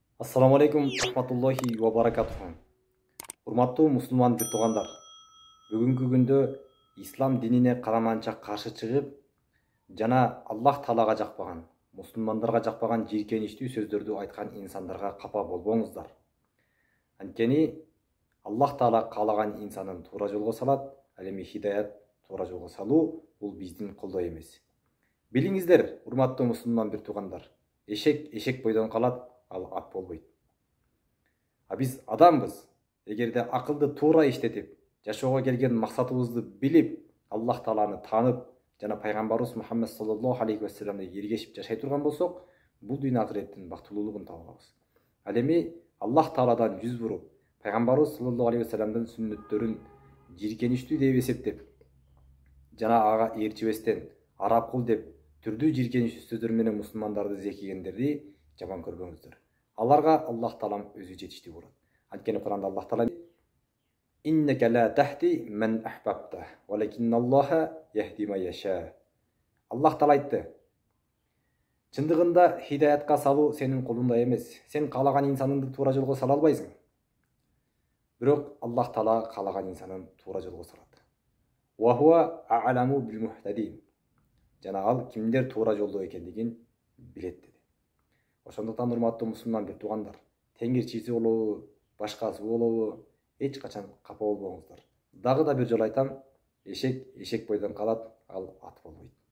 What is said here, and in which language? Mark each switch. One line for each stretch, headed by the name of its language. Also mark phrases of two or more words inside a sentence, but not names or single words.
Arabic: السلام عليكم رحمة الله وبركاته.
Kyrgyz: Урматтуу мусулман бир туугандар. Бүгүнкү күндө ислам динине караманча каршы чыгып, жана Аллах Таалага жакпаган, мусулмандарга жакпаган жийкеничтүү сөздөрдү айткан инсандарга капа болбоңуздар. Анткени Аллах Таала каалаган инсанын туура жолго салат, ал эми хидаят туура жолго салуу бул биздин колдо эмес. Билиңиздер, урматтуу мусулман бир туугандар, эшек бойдон калат, ал ат болбойт. А биз адамбыз. Эгерде акылды туура иштетип, жашоого келген максатыбызды билип, Аллах Тааланы таанып, жана пайгамбарыбыз Мухаммад
Arabic: صلى الله عليه وسلم
Kyrgyz: эргешип жашай турган болсок, бул дүйнө акыреттин бактылуулугун таба алабыз. Ал эми Аллах Тааладан жүз буруп, пайгамбарыбыз
Arabic: صلى الله عليه وسلم
Kyrgyz: сүннөттөрүн жийкеничтүү деп эсептеп, жана ага ээрчибестен араб кул деп түрдүү жийкеничтүү сөздөр менен мусулмандарды зекигендерди жаман көрбөңүздөр. Аларга Аллах Таалам өзү жетиштүү болот. Анткени Куранда Аллах Таала
Arabic: «إنك لا تهدي من أحببت ولكن الله يهدي من يشاء».
Kyrgyz: Аллах Таала айтты: чындыгында хидаятка салуу сенин колуңда эмес. Сен каалаган инсаныңды туура жолго сала албайсың. Бирок Аллах Таала каалаган инсанын туура жолго салат.
Arabic: وهو أعلم بالمهتدين.
Kyrgyz: Жана ал кимдер туура жолдо экендигин билет деди. Ошондуктан урматтуу мусулман бир туугандар, теңирчиси болобу, башкасы болобу, эч качан капа болбоңуздар. Дагы да бир жолу айтам, эшек бойдон калат, ал ат болбойт.